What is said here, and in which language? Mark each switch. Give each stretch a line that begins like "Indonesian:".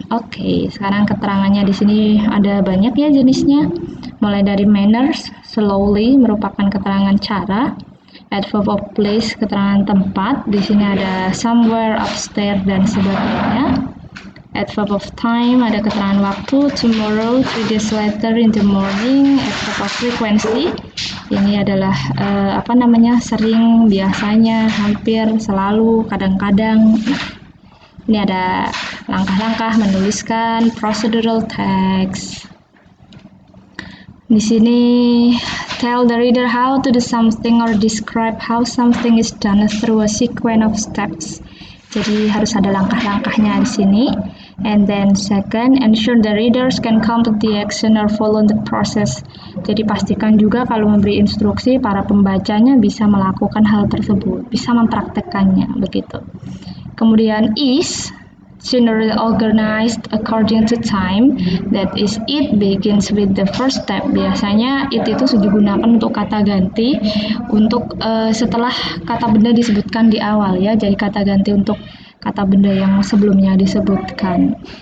Indonesian: Oke, sekarang keterangannya di sini ada banyak ya jenisnya. Mulai dari manners, slowly merupakan keterangan cara. Adverb of place, keterangan tempat. Di sini ada somewhere, upstairs, dan sebagainya. Adverb of time, ada keterangan waktu.
English: Tomorrow, 3 days later, in the morning.
Indonesian: Adverb of frequency, ini adalah sering, biasanya, hampir, selalu, kadang-kadang. Nah, ini ada langkah-langkah menuliskan procedural text. Di sini
English: tell the reader how to do something or describe how something is done through a sequence of steps.
Indonesian: Jadi harus ada langkah-langkahnya di sini.
English: And then second, ensure the readers can complete the action or follow the process.
Indonesian: Jadi pastikan juga kalau memberi instruksi para pembacanya bisa melakukan hal tersebut, bisa mempraktekkannya begitu. Kemudian
English: is generally organized according to time, that is it begins with the first step.
Indonesian: Biasanya it itu digunakan untuk kata ganti untuk setelah kata benda disebutkan di awal ya, jadi kata ganti untuk kata benda yang sebelumnya disebutkan.